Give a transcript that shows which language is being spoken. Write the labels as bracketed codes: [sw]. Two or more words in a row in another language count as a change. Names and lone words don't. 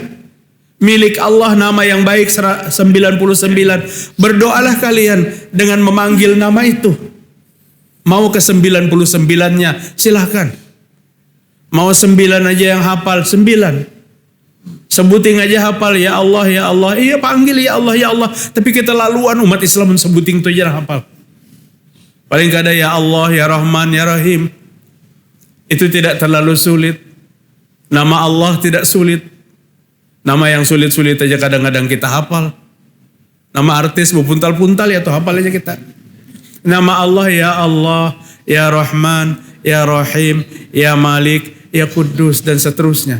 [bjn] Milik Allah nama yang baik 99. Berdoalah kalian dengan memanggil nama itu. Mau ke 99-nya silahkan. Mau 9 aja yang hafal 9. Sebuting aja hafal ya Allah ya Allah. Iya panggil ya Allah ya Allah. Tapi kita laluan umat Islam sebuting itu aja hafal. Paling kada ya Allah, ya Rahman, ya Rahim. Itu tidak terlalu sulit. Nama Allah tidak sulit. Nama yang sulit-sulit aja kadang-kadang kita hafal. Nama artis berpuntal-puntal ya tuh hafal aja kita. Nama Allah, ya Rahman, ya Rahim, ya Malik, ya Kudus, dan seterusnya.